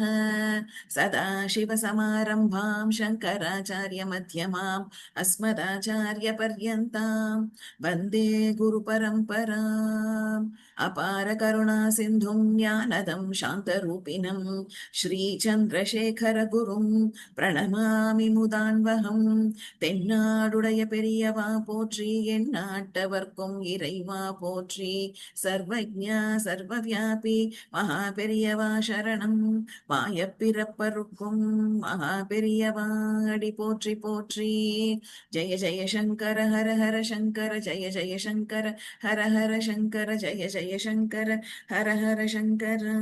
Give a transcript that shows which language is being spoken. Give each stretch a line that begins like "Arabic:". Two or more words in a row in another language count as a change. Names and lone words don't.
Sanskrit: सदाशिवसमारम्भां शङ्कराचार्यमध्यमाम् अस्मदाचार्यपर्यन्तां वन्दे गुरुपरम्पराम्। अपार करुणा सिन्धुं ज्ञानदं शान्तरूपिणं श्रीचन्द्रशेखरगुरुं प्रणमामि मुदान्वहं।
Tamil: தென்னாடுடைய பெரியவா போற்றி, எந்நாட்டவர்க்கும் இறைவா போற்றி, சர்வஜ்ஞா சர்வவியாபி மகா பெரியவா சரணம். மாயப்பிறப்பருக்கும் மகா பெரியவா அடி போற்றி போற்றி.
Sanskrit: जय जय शंकर हर हर शंकर, जय जय शंकर हर हर शंकर, जय जय शंकर हर हर शंकर।